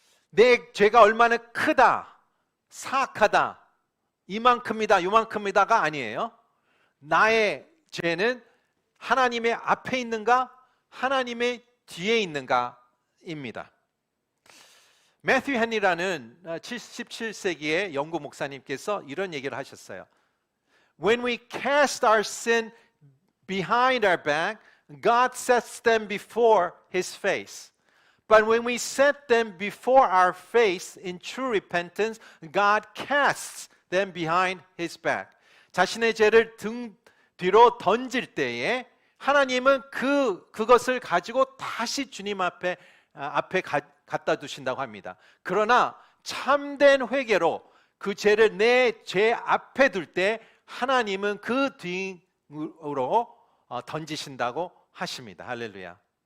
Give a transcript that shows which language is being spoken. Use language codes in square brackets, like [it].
[ko] 내 죄가 얼마나 크다, 사악하다, 이만큼이다, 요만큼이다가 아니에요. 나의 죄는 하나님의 앞에 있는가, 하나님의 뒤에 있는가입니다. 매튜 헨리라는 17세기의 영국 목사님께서 이런 얘기를 하셨어요. [en] When we cast our sin behind our back, God sets them before His face. But when we set them before our face in true repentance, God casts them behind His back. [ko] 자신의 죄를 등 뒤로 던질 때에 하나님은 그것을 가지고 다시 주님 앞에 갖다 두신다고 합니다. 그러나 참된 회개로 그 죄를 내 죄 앞에 둘 때 하나님은 그 뒤로 던지신다고 하십니다. 할렐루야.